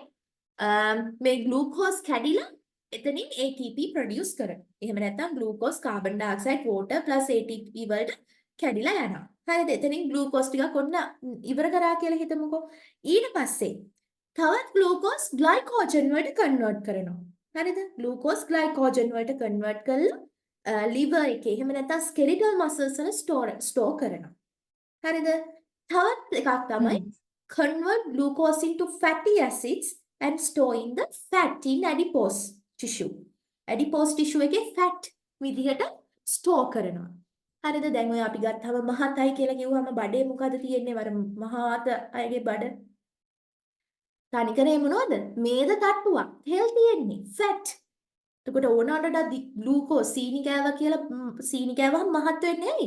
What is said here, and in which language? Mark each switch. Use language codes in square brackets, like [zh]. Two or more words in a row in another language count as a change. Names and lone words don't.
[si] මේ glucose කැඩිලා එතනින් ATP produce කරනවා. එහෙම නැත්නම් [en] glucose carbon dioxide water plus ATP [si] වලට කැඩිලා යනවා. හරිද? එතනින් glucose ටිකක් ඔන්න ඉවර කරා කියලා හිතමුකෝ. ඊට පස්සේ තවත් [en] glucose glycogen [si] වලට convert කරනවා. හරිද? [en] glucose glycogen [si] වලට convert කරලා liver එකේ එහෙම නැත්නම් [en] skeletal muscles [si] වල store කරනවා. හරිද? තවත් එකක් තමයි [en] convert glucose into fatty acids and store in the fat in adipose tissue. Adipose tissue [si] එකේ fat විදිහට store කරනවා. හරිද? දැන් ඔය අපි ගත්තම මහතයි කියලා කිව්වම බඩේ මොකද තියෙන්නේ? වර මහත අයගේ බඩ තනිකරේ මොනවද? මේද තට්ටුවක්. තෙල් තියෙන්නේ. fat. එතකොට ඕනකට ග්ලූකෝස් සීනි කෑවා කියලා සීනි කෑවහම මහත් වෙන්නේ ඇයි?